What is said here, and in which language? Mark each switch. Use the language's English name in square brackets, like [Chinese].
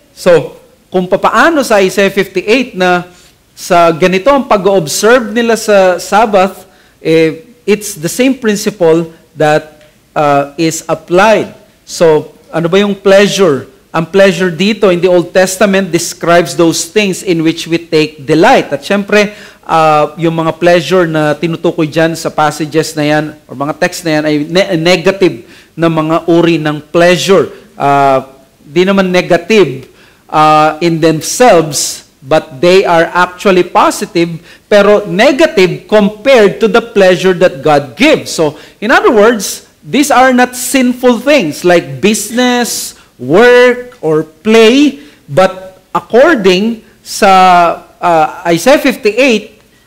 [Filipino] So, kung papaano sa Isaiah 58 na sa ganito ang pag-observe nila sa Sabbath, [English] it's the same principle that is applied. [Filipino] So, ano ba yung pleasure? Ang pleasure dito [English] in the Old Testament describes those things in which we take delight. [Filipino] At syempre, yung mga pleasure na tinutukoy dyan sa passages na yan, or mga text na yan, ay negative na mga uri ng pleasure. Di naman [English] negative in themselves, but they are actually positive, pero negative compared to the pleasure that God gives. So, in other words, these are not sinful things like business, work, or play, but according sa Isaiah 58,